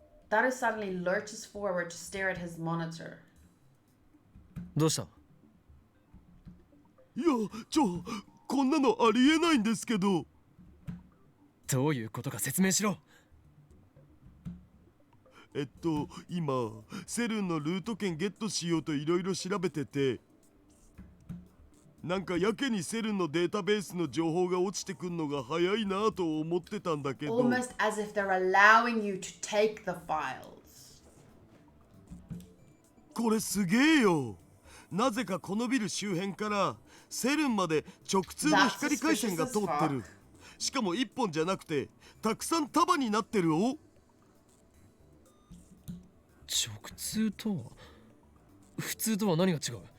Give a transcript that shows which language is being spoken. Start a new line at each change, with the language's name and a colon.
English: Daru suddenly lurches forward to stare at his monitor.
Japanese: どうした？いや、こんなのありえないんですけど。どういうことか説明しろ。今セルンのルート券ゲットしようといろいろ調べてて、なんかやけにセルンのデータベースの情報が落ちてくんのが早いなと思ってたんだけど。
English: Almost as if they're allowing you to take the files.
Japanese: これすげえよ。なぜかこのビル周辺からセルンまで直通の光回線が通ってる。しかも1本じゃなくてたくさん束になってるよ。直通とは普通とは何が違う？